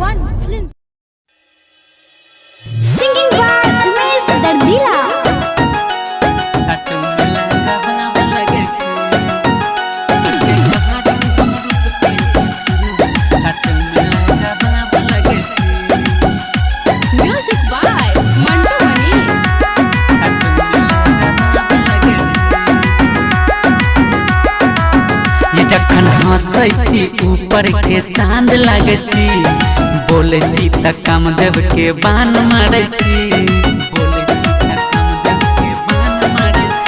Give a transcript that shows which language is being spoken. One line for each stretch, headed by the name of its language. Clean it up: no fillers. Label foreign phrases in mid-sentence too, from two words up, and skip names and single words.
English: Singing by Umesh Dardila. Music by Mantu Mani.
Maithili: ये जखन हंसै छी ऊपर के चांद लागे छी, बोले छी त कामदेव के बान मारे छी, बोले छी त कामदेव के बान मारे छी।